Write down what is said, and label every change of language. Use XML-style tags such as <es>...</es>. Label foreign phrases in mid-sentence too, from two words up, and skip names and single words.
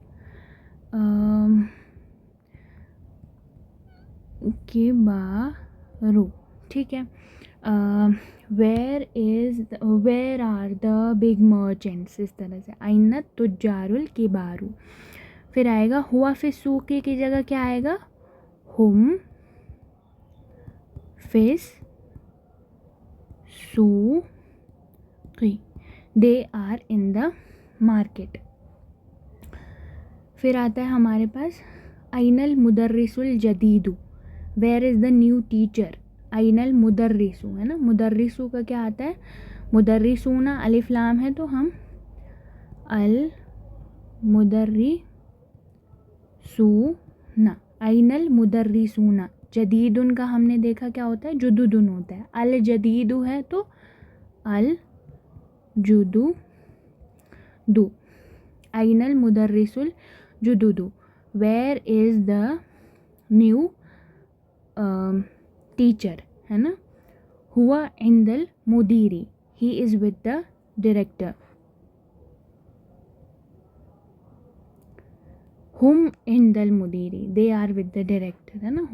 <hi>किबारू, ठीक है।</hi> <en>Where are the big merchants,</en> <hi>इस तरह से।</hi> <ar>أين التجارُ الكبارُ.</ar> <hi>फिर आएगा</hi> <ar>هو في السوقِ</ar> <hi>की जगह क्या आएगा,</hi> <ar>هم في السوقِ,</ar> <en>They are in the market.</en> <hi>फिर आता है हमारे पास</hi> <ar>أين المدرسُ الجديدُ,</ar> <en>Where is the new teacher.</en> <ar>أين المدرسُ,</ar> <hi>है ना, मुदर्रिसु का क्या आता है, मुदर्रिसूना, अलिफ लाम है तो हम</hi> <ar>المدرسونَ, أين المدرسونَ.</ar> <hi>जदीदुन का हमने देखा क्या होता है, जुदुदुन होता है।</hi> <ar>الجديدُ</ar> <hi>है तो</hi> <ar>الجددُ. أين المدرسُ الجددُ,</ar> <en>Where is the new teacher,</en> <hi>है ना.</hi> <ar>هو عند المديرِ,</ar> <en>He is with the director.</en> <ar>هم عند المديرِ,</ar> <en>They are with the director,</en> <hi>है ना.</hi>